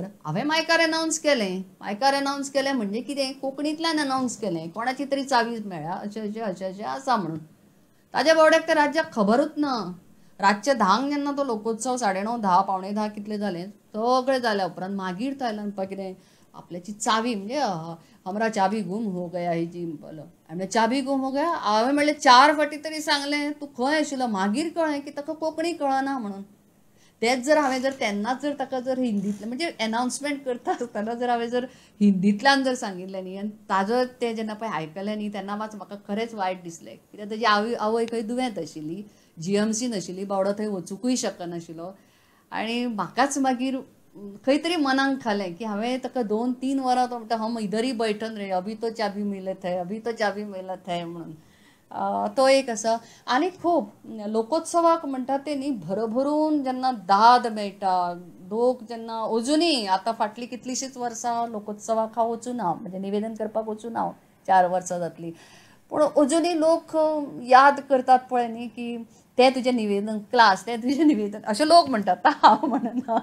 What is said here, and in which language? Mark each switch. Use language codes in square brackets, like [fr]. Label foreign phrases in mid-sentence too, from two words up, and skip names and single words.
[kok] हांवें मायकार अनावन्स केलें. मायकार अनावन्स केलें म्हणजे कितें, कोंकणींतल्यान अनावन्स केलें, कोणाची तरी चावी मेळ्ळ्या, अशें आसा म्हणून. ताज्या बावड्याक तर रातच्याक खबरूच ना. रातचे 10 जेन्ना तो लोकोत्सव 9:30, 10, पावणे 10 कितले जालें, सगळें जाल्या उपरांत मागीर तो आयला म्हणपाक कितें, आपल्याची चावी म्हणजे [hi] हमरा चाबी गुम हो गया ही जी बोलो. हांवें चाबी गुम हो गया. [kok] हांवें म्हणलें 4 फावटी तरी सांगलें तूं खंय आशिल्लो. मागीर कळ्ळें की ताका कोंकणी कळना म्हणून. तेच जर हांवें जर तेन्नाच जर ताका जर हिंदींतल्यान म्हणजे अनावन्समेंट करता आसतना जर हांवें जर हिंदींतल्यान जर सांगिल्लें न्ही आनी ताजो तें जेन्ना पळय आयकलें न्ही तेन्ना मात म्हाका खरेंच वायट दिसलें. कित्याक ताजी आवय खंय दुयेंत आशिल्ली, GMCन आशिल्ली, बावडो थंय वचूंकूय शकनाशिल्लो. आनी म्हाकाच मागीर खंय तरी मनाक खालें की हांवें ताका 2-3 वरां तो म्हणटा [hi] हम इधर ही बैठन रे, अभी तो चाबी मिलत है, अभी तो चाबी मिलत है [kok] म्हणून. तो एक आसा. आनी खूब लोकोत्सवाक म्हणटा ते न्ही भरभरून जेन्ना दाद मेळटा, लोक जेन्ना अजुनूय आतां फाटलीं कितलींशींच वर्सां लोकोत्सवाक हांव वचूं ना, म्हणजे निवेदन करपाक वचूं ना, 4 वर्सां जातलीं. पूण अजुनूय लोक याद करतात पळय न्ही की तें तुजें निवेदन क्लास, तें तुजें निवेदन, अशें लोक म्हणटात, हांव म्हणना.